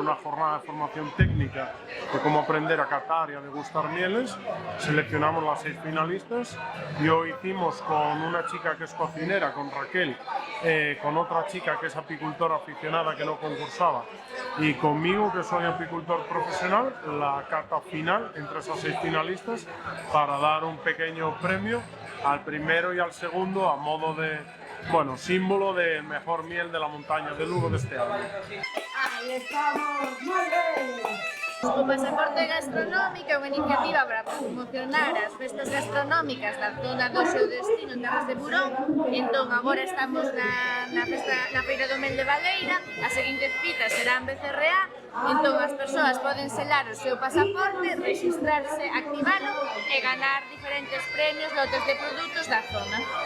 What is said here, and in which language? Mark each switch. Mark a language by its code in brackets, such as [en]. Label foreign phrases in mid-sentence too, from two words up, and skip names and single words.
[es] una jornada de formación técnica de cómo aprender a catar y a degustar mieles, seleccionamos las 6 finalistas y hoy hicimos con una chica que es cocinera, con Raquel, con otra chica que es apicultora aficionada que no concursaba y conmigo que soy apicultor profesional, la cata final entre esas 6 finalistas para dar un pequeño premio al primero y al segundo a modo de, bueno, símbolo de mejor miel de la montaña de Lugo de este año. Ahí estamos, muy bien. [gl] O Pasaporte Gastronómico é unha iniciativa para promocionar as festas gastronómicas da zona do seu destino en Terras de Burón. Entón, agora estamos na Feira do Mel de Baleira, as seguintes citas serán BCRA, entón as persoas poden selar o seu pasaporte, registrarse, activalo e ganar diferentes premios, lotes de produtos da zona.